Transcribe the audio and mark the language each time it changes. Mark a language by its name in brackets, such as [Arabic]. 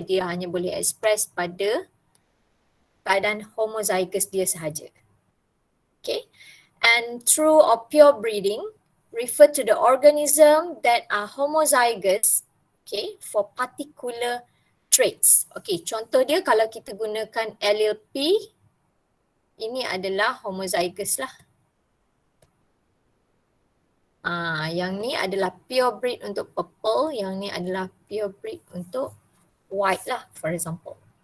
[Malay] Dia hanya boleh express pada keadaan homozygous dia sahaja. [English] Okay, and true or pure breeding refer to the organism that are homozygous, okay, for particular traits. [Malay] Okay, contoh dia kalau kita gunakan allele P, ini adalah homozygous lah. Yang ni adalah pure breed untuk purple, yang ni adalah pure breed untuk white lah, [English] for example.